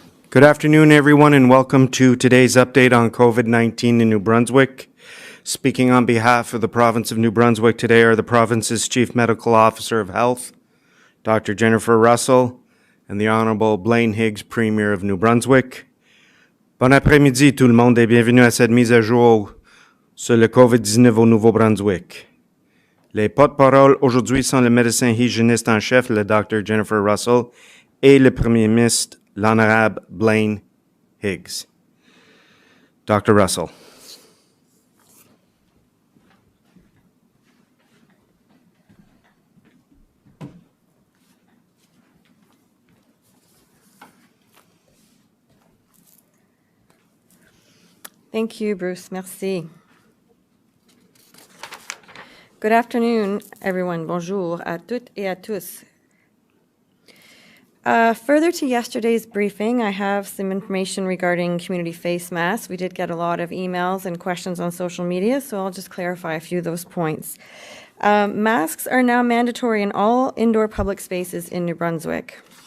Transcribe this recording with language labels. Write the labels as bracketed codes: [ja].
[en] Good afternoon, everyone, and welcome to today's update on COVID-19 in New Brunswick. Speaking on behalf of the province of New Brunswick today are the province's Chief Medical Officer of Health, Dr. Jennifer Russell, and the Honorable Blaine Higgs, Premier of New Brunswick. [fr] Bon après-midi tout le monde et bienvenue à cette mise à jour sur le COVID-19 au Nouveau-Brunswick. Les porte-paroles aujourd'hui sont le médecin hygiéniste en chef, le Dr. Jennifer Russell, et le Premier ministre, l'Honorable Blaine Higgs. Dr. Russell. [en] Thank you, Bruce. Merci. Good afternoon, everyone. [fr] Bonjour à toutes et à tous. [en] Further to yesterday's briefing, I have some information regarding community face masks. We did get a lot of emails and questions on social media, so I'll just clarify a few of those points. Masks are now mandatory in all indoor public spaces in New Brunswick.